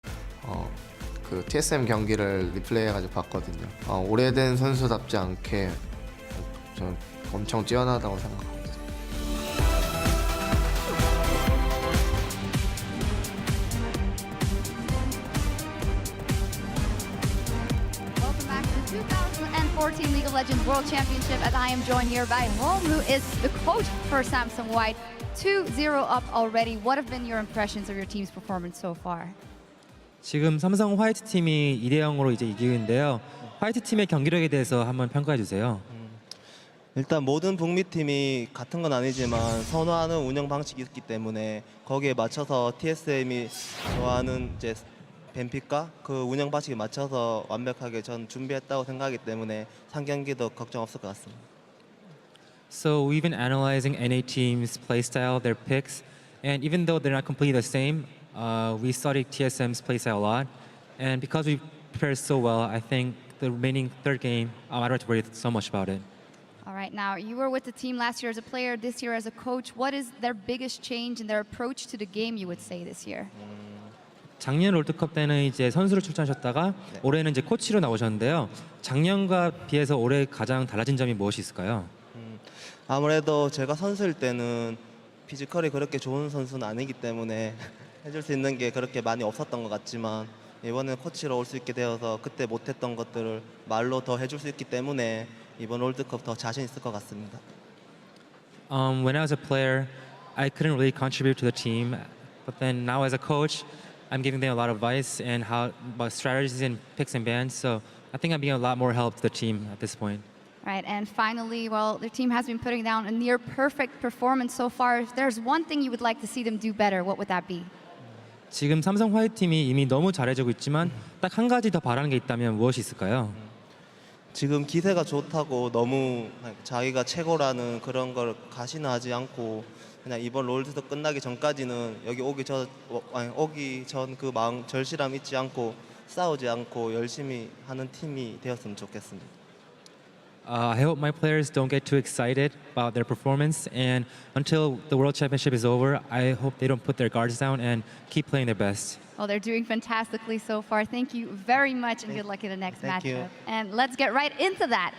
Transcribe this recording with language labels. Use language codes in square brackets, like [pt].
[ko] 그 TSM 경기를 리플레이해가지고 봤거든요. 오래된 선수답지 않게 저는 엄청 뛰어나다고 생각합니다. [en] Welcome back to the 2014 League of Legends World Championship, as I am joined here by Home, who is the coach for Samsung White. 2-0 up already. What have been your impressions of your team's performance so far? [ko] 지금 삼성 화이트 팀이 2대 0으로 이제 이기고 있는데요. 화이트 팀의 경기력에 대해서 한번 평가해 주세요. 일단 모든 북미 팀이 같은 건 아니지만 선호하는 운영 방식이 있기 때문에 거기에 맞춰서 TSM이 좋아하는 이제 뱀픽과 그 운영 방식에 맞춰서 완벽하게 전 준비했다고 생각하기 때문에 3경기도 걱정 없을 것 같습니다. [en] So we've been analyzing NA teams' playstyle, their picks, and even though they're not completely the same, we studied TSM's playstyle a lot. And because we prepared so well, I think the remaining third game, I don't have to worry so much about it. All right, now you were with the team last year as a player, this year as a coach. What is their biggest change in their approach to the game, you would say, this year? [ko] 작년 롤드컵 때는 이제 선수로 출전하셨다가 올해는 이제 코치로 나오셨는데요. 작년과 비해서 올해 가장 달라진 점이 무엇이 있을까요? 아무래도 제가 선수일 때는 피지컬이 그렇게 좋은 선수는 아니기 때문에 해줄 수 있는 게 그렇게 많이 없었던 것 같지만 이번에 코치로 올 수 있게 되어서 그때 못했던 것들을 말로 더 해줄 수 있기 때문에 이번 롤드컵 더 자신 있을 것 같습니다. [en] When I was a player, I couldn't really contribute to the team, but then now as a coach, I'm giving them a lot of advice and how about strategies and picks and bans. So I think I'm being a lot more help to the team at this point. Right, and finally, well, their team has been putting down a near perfect performance so far. If there's one thing you would like to see them do better, what would that be? [ko] 지금 삼성 화이트 팀이 이미 너무 잘해주고 있지만 딱 한 가지 더 바라는 게 있다면 무엇이 있을까요? 지금 기세가 좋다고 너무 자기가 최고라는 그런 걸 가시나하지 않고 그냥 이번 롤드컵 끝나기 전까지는 여기 오기 전 그 마음 절실함 잊지 않고 싸우지 않고 열심히 하는 팀이 되었으면 좋겠습니다. [en] I hope my players don't get too excited about their performance, and until the World Championship is over, I hope they don't put their guards down and keep playing their best. Well, they're doing fantastically so far. Thank you very much, and good luck in the next Thank you. matchup. And let's get right into that.